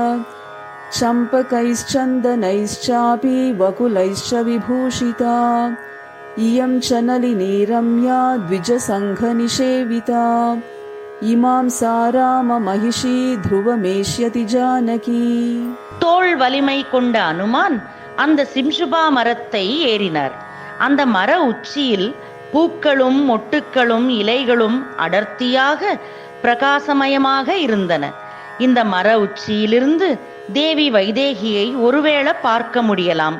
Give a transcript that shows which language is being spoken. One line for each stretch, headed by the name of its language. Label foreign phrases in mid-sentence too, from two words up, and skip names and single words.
Sanskrit: चम्पकैश्चन्दनैश्चापि वकुलैश्च विभूषिता इयं च नलिनी रम्या द्विजसङ्घनिषेविता इमां सा राममहिषी ध्रुवमेष्यति जानकी.
Tamil: தோள் வலிமை கொண்ட அனுமான் அந்த சிம்சுபா மரத்தை ஏறினார். அந்த மர உச்சியில் பூக்களும் மொட்டுக்களும் இலைகளும் அடர்த்தியாக பிரகாசமயமாக இருந்தன. இந்த மர உச்சியிலிருந்து தேவி வைதேகியை ஒருவேளை பார்க்க முடியலாம்.